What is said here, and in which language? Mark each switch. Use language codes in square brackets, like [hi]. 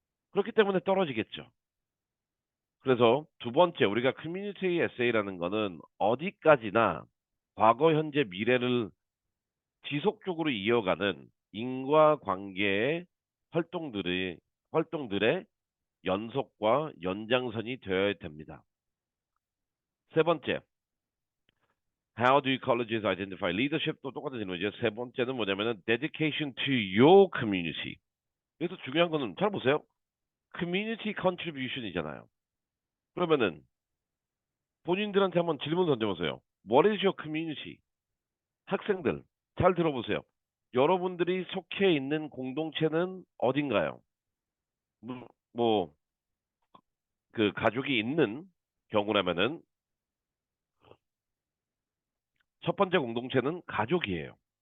[ko] 그렇기 때문에 떨어지겠죠. 그래서 두 번째, 우리가 커뮤니티 에세이라는 거는 어디까지나 과거, 현재, 미래를 지속적으로 이어가는 인과관계의 활동들의 연속과 연장선이 되어야 됩니다. [en] 세 번째, How do colleges identify leadership도 똑같은 질문이죠. 세 번째는 뭐냐면은 dedication to your community. [ko] 여기서 중요한 거는 잘 보세요. [en] community contribution이잖아요. [ko] 그러면은 본인들한테 한번 질문 던져보세요. [en] What is your community? [ko] 학생들 잘 들어보세요. 여러분들이 속해 있는 공동체는 어딘가요? 뭐, 그 가족이 있는 경우라면은 첫 번째 공동체는 가족이에요.